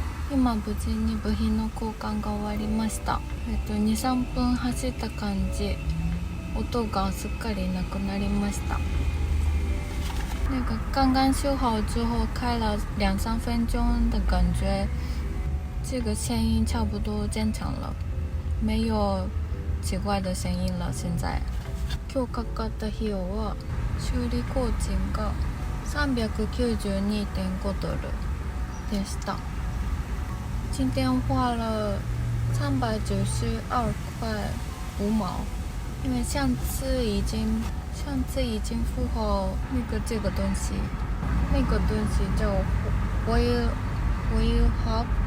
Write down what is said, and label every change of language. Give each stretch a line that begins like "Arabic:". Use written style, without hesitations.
Japanese: 今無事に部品の交換が終わりました。2、3分走った感じ、音がすっかりなくなりました。
Chinese: 那个刚刚修好之后开了2-3分钟的感觉，这个声音差不多正常了，没有奇怪的声音了。
Japanese: 现在今日かかった費用は修理工賃が392.5ドルでした。
Chinese: 今天花了392.5毛，因为上次已经付好这个东西，那个东西叫 wheel hub。